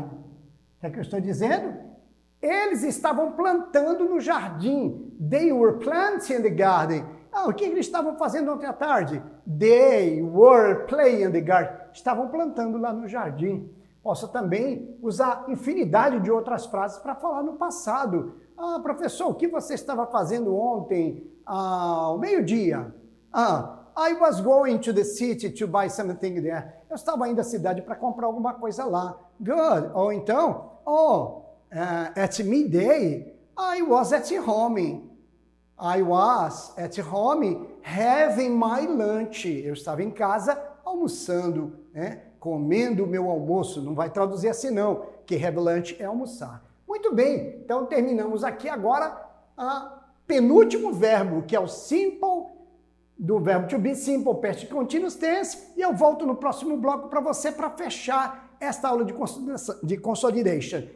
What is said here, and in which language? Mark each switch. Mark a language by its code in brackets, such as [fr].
[pt] O que é que eu estou dizendo? Eles estavam plantando no jardim. [en] They were planting in the garden. [pt] O que eles estavam fazendo ontem à tarde? [en] They were playing in the garden. [pt] Estavam plantando lá no jardim. Posso também usar infinidade de outras frases para falar no passado. Professor, o que você estava fazendo ontem ao meio-dia? [en] I was going to the city to buy something there. [pt] Eu estava indo à cidade para comprar alguma coisa lá. [en] Good. [pt] Ou então, [en] at midday, I was at home. I was at home having my lunch. [pt] Eu estava em casa almoçando, né? Comendo o meu almoço. Não vai traduzir assim não, que have lunch é almoçar. Muito bem, então terminamos aqui agora o penúltimo verbo, que é o simple, do verbo to be, simple past continuous tense, e eu volto no próximo bloco para você para fechar esta aula de consolidation.